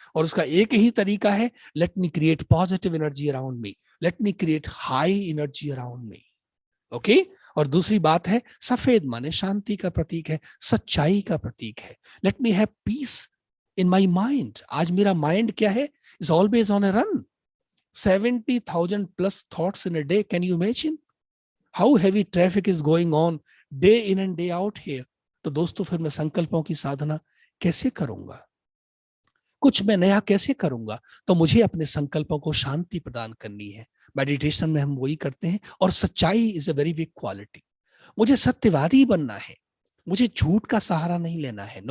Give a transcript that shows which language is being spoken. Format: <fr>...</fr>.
<hi>और उसका एक ही तरीका है,</hi> <en>Let me create positive energy around me, let me create high energy around me. Okay.</en> <hi>और दूसरी बात है, सफेद माने शांति का प्रतीक है, सच्चाई का प्रतीक है।</hi> <en>Let me have peace in my mind.</en> <hi>आज मेरा माइंड क्या है,</hi> <en>Is always on a run. 70,000 plus thoughts in a day. Can you imagine how heavy traffic is going on day in and day out here?</en> <hi>तो दोस्तों फिर मैं संकल्पों की साधना कैसे करूंगा, कुछ मैं नया कैसे करूंगा? तो मुझे अपने संकल्पों को शांति प्रदान करनी है। मेडिटेशन में हम वही करते हैं। और सच्चाई</hi> <en>Is a very big quality.</en> <hi>मुझे सत्यवादी बनना है, मुझे झूठ का सहारा नहीं लेना है।</hi>